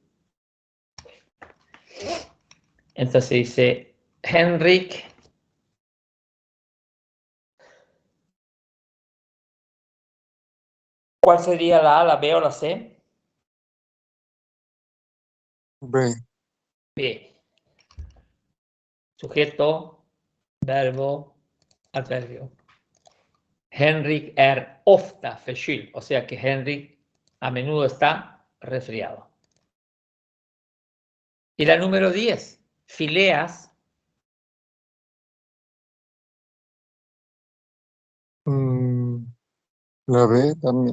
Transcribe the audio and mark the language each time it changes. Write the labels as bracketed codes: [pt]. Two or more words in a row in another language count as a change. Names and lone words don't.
[es] Entonces dice, Henrik ¿cuál sería la A, la B o la C? B. B. Sujeto, verbo, adverbio. [sv] Henrik ofta förkyld, [es] o sea que Henrik a menudo está resfriado. Y la número 10, Phileas. La B también.